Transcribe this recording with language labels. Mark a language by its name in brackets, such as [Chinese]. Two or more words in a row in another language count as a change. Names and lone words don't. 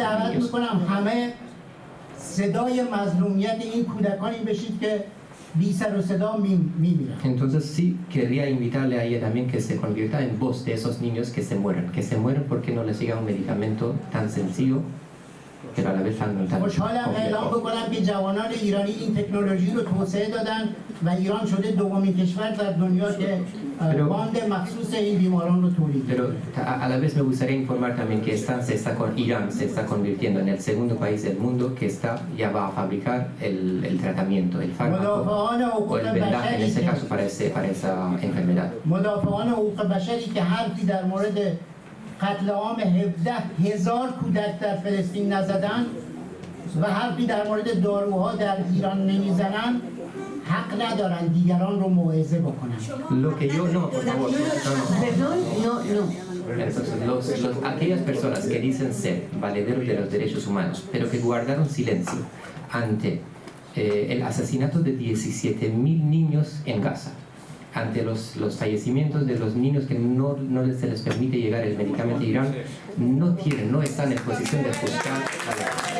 [Spanish] Entonces sí querría invitarle a ella también que se convierta en voz de esos niños que se mueren porque no les llega un medicamento tan sencillo pero a la vez tan [Persian] خوشحالم اعلام [Spanish] complejo. [Persian] بکنم که جوانان ایرانی این تکنولوژی رو توسعه دادن و ایران شده دومین کشور در دنیا که باند مخصوص این بیماران رو تولید [Spanish] Pero [Persian] کرده. [Spanish] a la vez me gustaría informar también que Irán se está convirtiendo en el segundo país del mundo que ya va a fabricar el tratamiento, el fármaco o el vendaje en este caso para esa enfermedad. [Persian] مدافعان حقوق بشری که حرفی در مورد قتل عام 17,000 کودک در فلسطین نزدن و حرفی در مورد داروها در ایران نمیزنن حق ندارن دیگران رو موعظه بکنن. [Spanish] Lo que yo no, por favor, Perdón, no. Entonces, aquellas personas que dicen ser valederos de los derechos humanos, pero que guardaron silencio ante el asesinato de 17.000 niños en Gaza, ante los fallecimientos de los niños que no se les permite llegar el medicamento a Irán, no están en posición de juzgar a la